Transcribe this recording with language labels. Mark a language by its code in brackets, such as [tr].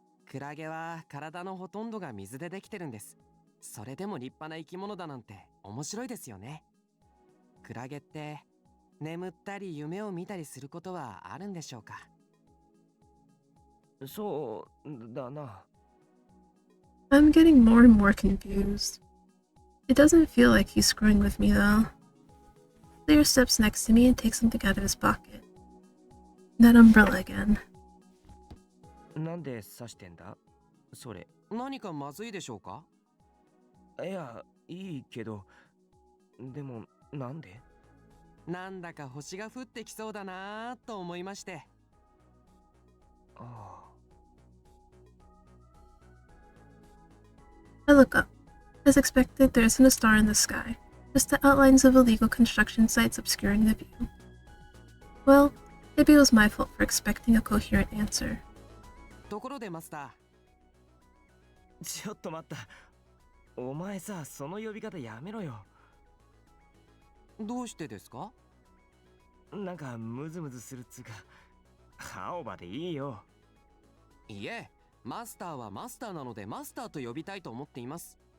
[ja] クラゲは体のほとんどが水でできてるんです。それでも立派な生き物だなんて面白いですよね。クラゲって眠ったり夢を見たりすることはあるんでしょうか？そうだな。 [en] I'm getting more and more confused. It doesn't feel like he's screwing with me though. Clear steps next to me and takes something out of his pocket. That umbrella again. [ja] なんで刺してんだ？それ。何かまずいでしょうか？いや、いいけど。でも、なんで？なんだか星が降ってきそうだなぁと思いまして。あ [en] I look up. As expected, there isn't a star in the sky, just the outlines of illegal construction sites obscuring the view. Well, maybe it was my fault for expecting a coherent answer. [ja] ところでマスター。 ちょっと待った。お前さ、その呼び方やめろよ。どうしてですか？なんかムズムズするっつうか、青葉でいいよ。いえ、マスターはマスターなのでマスターと呼びたいと思っています。